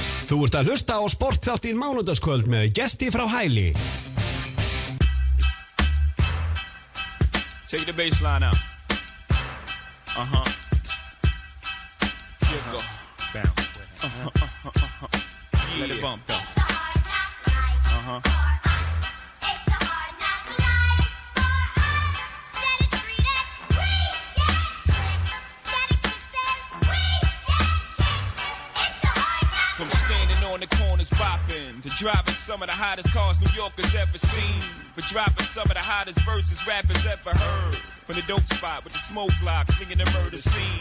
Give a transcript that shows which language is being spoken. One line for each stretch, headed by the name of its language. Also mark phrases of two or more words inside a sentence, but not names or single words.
Icelandic: Þú ert að hlusta á sportþáttinn mánudagskvöld með gesti frá Hæli.
English: Take the baseline out. Jiggle. Bounce. Yeah. Let it bump though. From standing on the corners bopping to driving some of the hottest cars New Yorkers ever seen, for dropping some of the hottest verses rappers ever heard, from the dope spot with the smoke block flinging the murder scene.